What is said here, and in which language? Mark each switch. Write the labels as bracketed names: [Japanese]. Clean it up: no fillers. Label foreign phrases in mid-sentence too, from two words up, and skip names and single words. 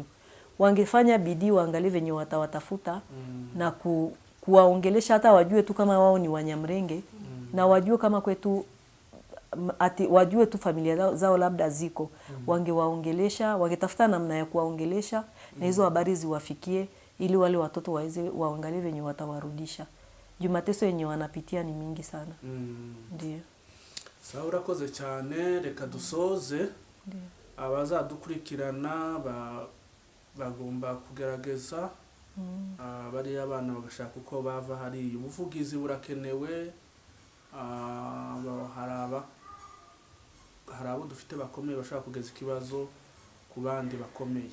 [Swahili] Wangefanya bidii waangalie venye watawatafuta na kuwaongelesha, hata wajue tu kama wao ni Wanyamrenge na wajue kama kwetu wajue tu familia zao labda ziko, wangewaongelesha, wangetafuta namna ya kuwaongelesha na hizo habari ziwafikie ili wale watoto waweze waangalie venye watawarudisha. Jumateso yenye wanapitia ni mingi sana. Ndio. Sawa, [Kinyarwanda] urakoze cyane. Reka dusoze. Abazadukurikirana bagomba kugerageza bari abana bagashaka uko bava hari ubuvugizi burakenewe. Hari abo dufite bakomeye bashaka kugeza ikibazo ku bandi bakomeye.